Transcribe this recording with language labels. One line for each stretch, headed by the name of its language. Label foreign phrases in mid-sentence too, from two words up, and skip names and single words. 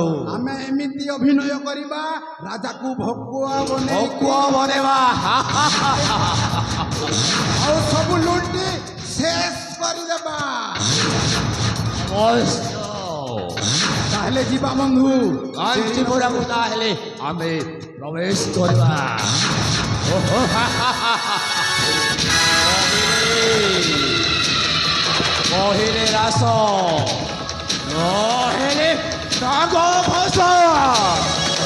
Odia: ଆମେ ଏମିତି ଅଭିନୟ କରିବା ରାଜା କୁ ଭକୁଆ ବନେ ଭକୁଆ ବନେଇବା। ଔର ସବ ଲୁଟି ଶେଷ କର ଦେବା। ଅବଶ୍ୟ। ତାହାଲେ ଜୀବା ବନ୍ଧୁ କାଞ୍ଚିପୁରକୁ ତାହେଲେ ଆମେ ପ୍ରବେଶ କରିବା। ଓହୋ, କହିଲେ ରାସ, ନହେଲେ ନାଗ ଭାସ।